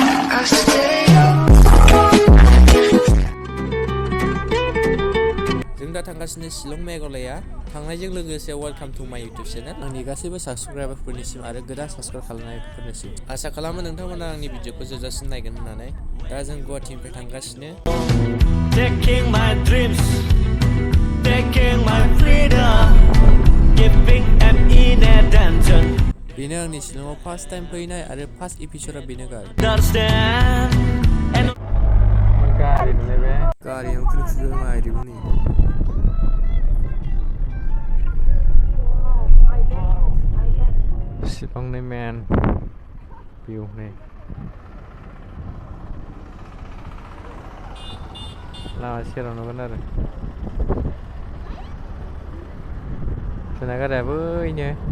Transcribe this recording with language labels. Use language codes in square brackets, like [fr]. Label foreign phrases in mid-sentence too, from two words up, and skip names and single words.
[brx] जों दा थांगासिनो शिलं मेघालया थांनायजों लोगोसे [en] welcome to my YouTube channel [brx] आंनि गासैबो साबस्क्राइबारफोरनिसिम आरो गोदान साबस्क्राइब खालामनायफोरनिसिम आसा खालामो नोंथांमोना आंनि भिडिअखौ जोबजासिम नायगोन होननानै दा जों गुवाहाटीनिफ्राय थांगासिनो [en] Taking my dreams, taking my freedom, giving them in attention. [brx] बेनो आंनि शिलंआव [en] first time [brx] फैनाय आरो [en] first episode [brx] बेनो [en] Understand and [brx] गारियाव खुलिखुलि मारिबोनि शिलंनि [en] main view [brx] नै लामा सेराव नुगोन आरो जोंना गारिया बैनो